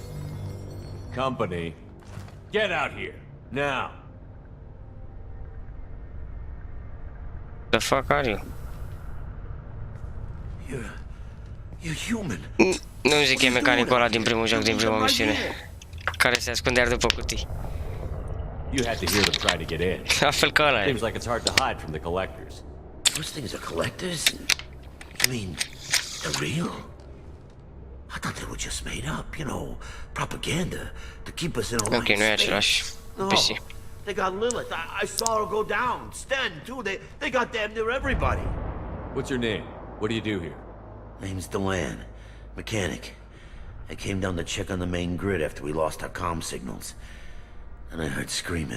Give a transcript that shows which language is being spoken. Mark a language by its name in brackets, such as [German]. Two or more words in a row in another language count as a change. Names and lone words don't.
[English] Company, get out here now. The fuck are you? You're human. [Romanian] Nu zic că e mecanicul ăla din primul joc, din prima misiune, care se ascundea după cutii. [English] You had to hear them try to get in. [Romanian] La fel ca ăla e. [English] Seems like it's hard to hide from the collectors. Those things are collectors? I mean, they're real? I thought they were just made up, you know, propaganda to keep us in a line. [Romanian] Ok, nu e același PC. [English] They got Lilith. I saw her go down. Sten, too. They got damn near everybody. What's your name? What do you do here? Name's Delan. Mechanic. I came down to check on the main grid after we lost our comm signals. And I heard screaming.